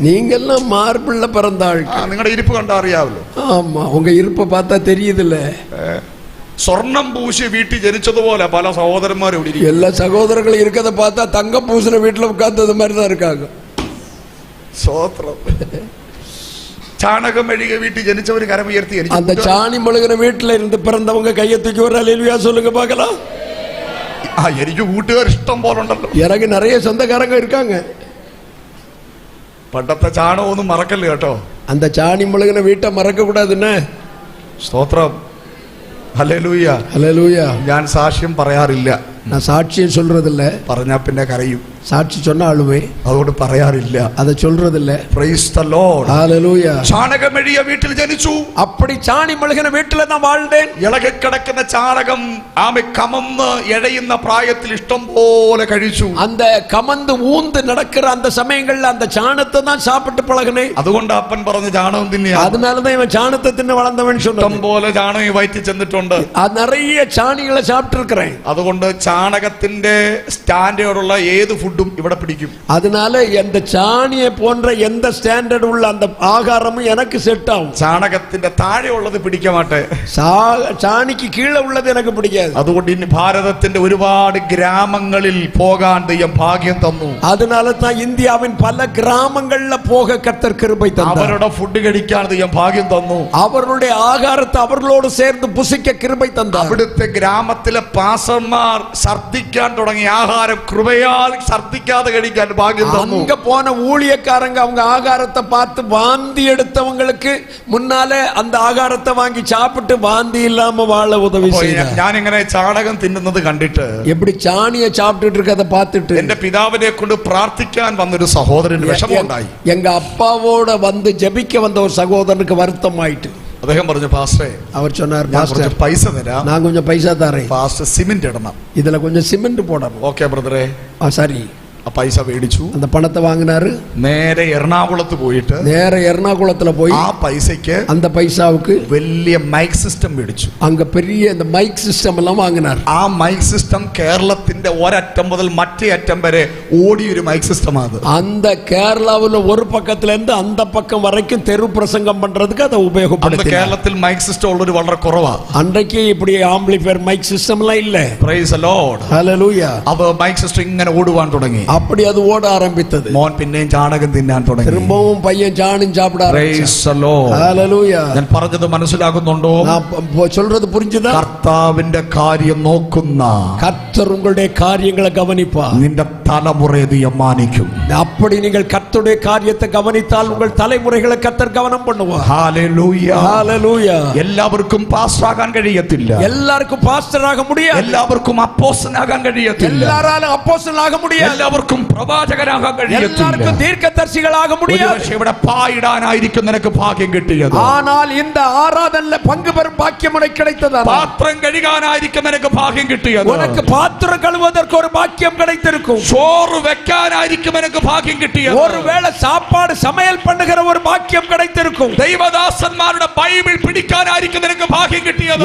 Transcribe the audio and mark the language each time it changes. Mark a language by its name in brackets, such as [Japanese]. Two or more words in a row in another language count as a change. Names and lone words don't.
[Tamil] நீங்க எல்லாம் மார்பிள்ல பிறந்த ஆள். [Malayalam] നിങ്ങളുടെ ഇരിപ്പ് കണ്ടാ അറിയാവല്ലോ. [Tamil] ஆமா, உங்க இருப்பை பார்த்தா தெரியுதுல்ல. [Malayalam] സ്വർണം പൂശി വീട്ടിൽ ജനിച്ചതുപോലെ പല സഹോദരന്മാരും ഇവിടെ ഇരിക്കും. [Tamil] எல்லா சகோதரர்களும் இருக்கிறத பார்த்தா தங்கம் பூசின வீட்டுல உட்கார்ந்தது மாதிரி தான் இருக்காங்க. [Malayalam] സ്തോത്രം. ചാണകം മെഴുകിയ വീട്ടിൽ ജനിച്ചവര് കരമുയർത്തി. [Tamil] அந்த சாணி முழுகிற வீட்டுல இருந்து பிறந்தவங்க கையை தூக்கி ஒரு அல்லேலூயா சொல்லுங்க பார்க்கலாம். [Malayalam] എനിക്ക് കൂട്ടുകാർ ഇഷ്ടം പോലെ ഉണ്ടല്ലോ. [Tamil] எனக்கு நிறைய சொந்தக்காரங்க இருக்காங்க. [Malayalam] പണ്ടത്തെ ചാണകമൊന്നും മറക്കല്ലേ കേട്ടോ. [Tamil] அந்த சாணி முழுகின வீட்டை மறக்க கூடாதுன்னு. [Malayalam] സ്തോത്രം. ഹല്ലേലൂയ. [Tamil] அல்லேலூயா. [Malayalam] ഞാൻ സാക്ഷ്യം പറയാറില്ല. [Tamil] நான் சாட்சியம் சொல்றதில்ல. [Malayalam] പറഞ്ഞാ പിന്നെ കരയും. [Tamil] சாட்சி சொன்ன ஆளுவே, [Malayalam] അതുകൊണ്ട് പറയാറില്ല. [Tamil] அதை சொல்றதில்ல. [English] Praise the Lord. [Tamil] ஹல்லேலூயா. [Malayalam] ചാണകം മെഴുകിയ വീട്ടിൽ ജനിച്ചു. [Tamil] அப்படி சாணி முழுகின வீட்டுல நான் வாழ்ந்தேன். [Malayalam] ഇളകിക്കിടക്കുന്ന ചാണകം ആമെ കമന്ന് എഴയുന്ന പ്രായത്തിൽ ഇഷ്ടം പോലെ കഴിച്ചു. [Tamil] அந்த கமந்து ஊந்து நடக்கிற அந்த சமயங்கள்ல அந்த சாணத்தை தான் சாப்பிட்டு பழகினேன். [Malayalam] അതുകൊണ്ട് അപ്പൻ പറഞ്ഞ ചാണകം തിന്നിയാ. [Tamil] அதனாலதான் இவன் சாணத்தை தின்னு வளர்ந்தவன் [Malayalam] ഇഷ്ടം [Tamil] சொன்னான். [Malayalam] പോലെ ചാണകം വയറ്റി ചെന്നിട്ടുണ്ട്. [Tamil] நிறைய சாணிகளை சாப்பிட்டு இருக்கிறேன். [Malayalam] അതുകൊണ്ട് ചാണകത്തിന്റെ സ്റ്റാൻഡേർഡുള്ള ഏത് ഫുഡ് ഫുഡും ഇവിടെ പിടിക്കും. [Tamil] அதனால இந்த சாணியை போன்ற எந்த ஸ்டாண்டர்ட் உள்ள அந்த ஆகாரமும் எனக்கு செட் ஆகும். [Malayalam] ചാണകത്തിന്റെ താഴെ ഉള്ളത് പിടിക്കാൻ മാട്ടെ, [Tamil] சாணிக்கு கீழே உள்ளது எனக்கு பிடிக்காது. [Malayalam] അതുകൊണ്ട് ഇന്ന് ഭാരതത്തിന്റെ ഒരുപാട് ഗ്രാമങ്ങളിൽ പോകാൻ ദൈവം ഭാഗ്യം തന്നു. [Tamil] அதனால தான் இந்தியாவின் பல கிராமங்கள்ல போக கர்த்தர் கிருபை தந்தார். [Malayalam] അവരുടെ ഫുഡ് കഴിക്കാൻ ദൈവം ഭാഗ്യം തന്നു. [Tamil] அவர்களுடைய ஆகாரத்தை அவர்களோடு சேர்ந்து புசிக்க கிருபை தந்தார். [Malayalam] അവിടുത്തെ ഗ്രാമത്തിലെ പാസ്റ്റർമാർ ഛർദ്ദിക്കാൻ തുടങ്ങി ആഹാരം കൃപയാൽ ഛർദ്ദിക്കാതെ കഴിക്കാൻ ഭാഗ്യം തന്നു. [Tamil] அங்க போன ஊழியக்காரங்க அவங்க ஆகாரத்தை பார்த்து வாந்தி எடுத்தவங்களுக்கு முன்னாலே அந்த ஆகாரத்தை வாங்கி சாப்பிட்டு வாந்தி இல்லாம வாழ உதவி செய்தார். [Malayalam] ഞാൻ ഇങ്ങനെ ചാണകം തിന്നുന്നത് കണ്ടിട്ട്, [Tamil] எப்படி சாணியை சாப்பிட்டுட்டு இருக்கதை பார்த்துட்டு [Malayalam] എന്റെ പിതാവിനെ കൊണ്ട് പ്രാർത്ഥിക്കാൻ വന്നൊരു സഹോദരന് വിഷമമുണ്ടായി. [Tamil] எங்க அப்பாவோட வந்து ஜெபிக்க வந்த ஒரு சகோதரனுக்கு வருத்தம் ஆயிட்டு. [Malayalam] അദ്ദേഹം പറഞ്ഞു, പാസ്റ്ററെ, [Tamil] அவர் சொன்னார், [Malayalam] ഞാൻ [Tamil] பாஸ்டர் [Malayalam] കുറച്ച് പൈസ തരാം, [Tamil] நான் கொஞ்சம் பைசா தரேன், [Malayalam] പാസ്റ്റർ സിമന്റ് ഇടണം. [Tamil] இதுல கொஞ்சம் சிமெண்ட் போடணும். [Malayalam] ഓക്കെ ബ്രദറെ. [Tamil] சரி, [Malayalam] ആ പൈസ മേടിച്ചു. [Tamil] அந்த பணத்தை வாங்கினாரு. [Malayalam] നേരെ എറണാകുളത്ത് പോയിട്ട് [Tamil] நேர எர்ணாகுளத்துல போய் [Malayalam] ആ പൈസയ്ക്ക് [Tamil] அந்த പൈസാவுக்கு [Malayalam] വലിയ [English] mic system [Malayalam] മേടിച്ചു. [Tamil] அங்க பெரிய இந்த [English] mic system [Tamil] எல்லாம் வாங்கினார். [Malayalam] ആ [English] mic system [Malayalam] കേരളത്തിന്റെ ഒരറ്റം മുതൽ മറ്റേ അറ്റം വരെ ഓടിയൊരു [English] mic system. [Malayalam] അത് [Tamil] அந்த கேரளாவுல ஒரு பக்கத்துல இருந்து அந்த பக்கம் வரைக்கும் தெரு பிரசங்கம் பண்றதுக்கு அதை [Malayalam] അന്ന് [Tamil] உபயோகப்படுத்தி. [Malayalam] കേരളത്തിൽ [English] mic system [Malayalam] ഉള്ളൊരു വളരെ കുറവാ. [Tamil] அன்றைக்கு இப்படி [English] amplifier mic system [Tamil] எல்லாம் இல்ல. [English] Praise the Lord. [Tamil] ஹalleluya. [Malayalam] അത് [English] mic system [Malayalam] ഇങ്ങനെ ഓടുവാൻ തുടങ്ങി. [Tamil] அப்படி அது ஓட ஆரம்பித்தது. [Malayalam] മോൻ പിന്നെയും ചാണകം തിന്നാൻ തുടങ്ങി. [Tamil] திரும்பவும் பையன் சாணியும் சாப்பிட ஆரம்பிச்சான். [English] Praise the Lord. [Tamil] ஹalleluya. [Malayalam] ഞാൻ പറഞ്ഞത് മനസ്സിലാകുന്നുണ്ടോ? [Tamil] நான் சொல்றது புரிஞ்சுதா? [Malayalam] കർത്താവിന്റെ കാര്യം നോക്കുന്ന [Tamil] கர்த்தர் உங்களுடைய காரியங்களை கவனிப்பார். [Malayalam] നിന്റെ തലമുറയെ ദൈവം മാനിക്കും. [Tamil] அப்படி நீங்கள் கர்த்தருடைய காரியத்தை கவனித்தால் உங்கள் தலைமுறைகளை கர்த்தர் கவனம் பண்ணுவார். [Malayalam] ഹല്ലേലൂയ. [Tamil] ஹalleluya. [Malayalam] എല്ലാവർക്കും പാസ്റ്റർ ആകാൻ കഴിയത്തില്ല. [Tamil] எல்லாருக்கும் பாஸ்டர் ஆக முடியாது. [Malayalam] എല്ലാവർക്കും അപ്പോസ്തലൻ ആകാൻ കഴിയത്തില്ല. [Tamil] எல்லாராலும் அப்போஸ்தலன் ஆக முடியாது. [Malayalam] എല്ലാവർക്കും പ്രവാചകനാകാൻ കഴിയത്തില്ല. [Tamil] எல்லாருக்கும் தீர்க்கதரிசிகளாக முடியாது. [Malayalam] ഒരുപക്ഷേ ഇവിടെ പായിടാനായിരിക്കും നിനക്ക് ഭാഗ്യം കിട്ടിയത്. [Tamil] ஆனால் இந்த ஆராதனையில பங்கு பெறும் பாக்கியம் உனக்கு கிடைத்ததா? [Malayalam] പാത്രം കഴുകാനായിരിക്കും നിനക്ക് ഭാഗ്യം കിട്ടിയത്. [Tamil] உனக்கு பாத்திரம் கழுவுவதற்கு ஒரு பாக்கியம் கிடைத்திருக்கும். [Malayalam] ചോറ് വെക്കാനായിരിക്കും നിനക്ക് ഭാഗ്യം കിട്ടിയത്. [Tamil] ஒருவேளை சாப்பாடு சமையல் பண்ணுகிற ஒரு பாக்கியம் கிடைத்திருக்கும். [Malayalam] ദൈവദാസന്മാരുടെ ബൈബിൾ പിടിക്കാനായിരിക്കും നിനക്ക് ഭാഗ്യം കിട്ടിയത്.